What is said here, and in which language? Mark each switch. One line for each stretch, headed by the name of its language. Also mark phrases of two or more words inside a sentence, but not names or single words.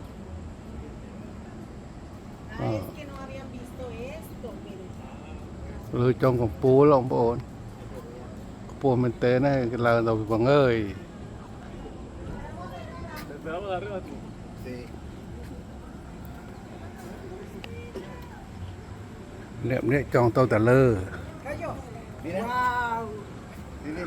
Spanish: Ah, es que no habían visto esto, mire.
Khmer: លើចុងកំពូលបងប្អូនខ្ពស់មែនតើណាគេឡើងទៅបងអើយ
Spanish: Esperamos de arriba tú. Sí.
Khmer: នេះចង់ទៅតែលើ
Spanish: Cayó. Mira. Wow. Mira.